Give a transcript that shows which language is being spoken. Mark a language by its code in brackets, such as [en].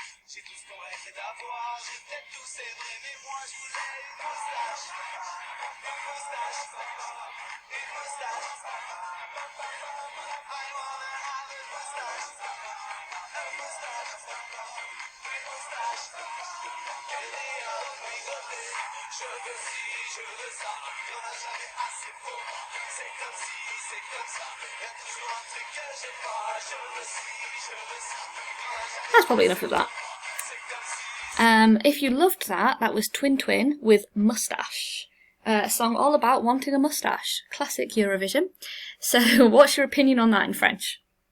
[fr] J'ai tout ce qu'on rêvait d'avoir, j'ai peut-être tout, c'est vrai, mais moi je voulais une moustache. Une moustache. Une moustache. [en] I wanna have a moustache. A moustache. [fr] Une moustache. Quelle est rigolée. Je veux ci, je veux ça. Y'en a jamais assez pour moi. C'est comme si, c'est comme ça. Y'a toujours un truc que j'ai pas. Je veux ci, je veux ça. [en] That's probably enough of that. If you loved that, that was Twin Twin with Moustache. A song all about wanting a moustache. Classic Eurovision. So what's your opinion on that in French?